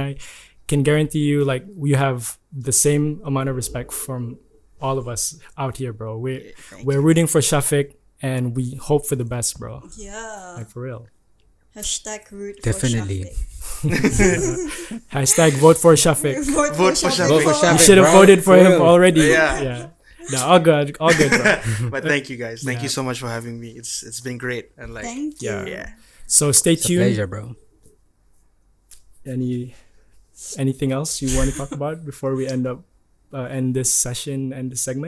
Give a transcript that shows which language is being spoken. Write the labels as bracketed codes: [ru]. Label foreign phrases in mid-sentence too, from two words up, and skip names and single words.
[en] and I can guarantee you like you have the same amount of respect from all of us out here, bro. We're rooting for Syafiq and we hope for the best, bro. Yeah. Like for real. Hashtag root Definitely. for Hashtag vote for Syafiq. Syafiq. Vote for Syafiq. Vote for You Syafiq, should have bro. voted for For him real. already. Yeah. No, all good, bro. But thank you guys. Thank you so much for having me. It's been great and like Thank you. Yeah. yeah. So stay It's a tuned. pleasure, bro. Anything else you want to talk about before we end this session and this segment?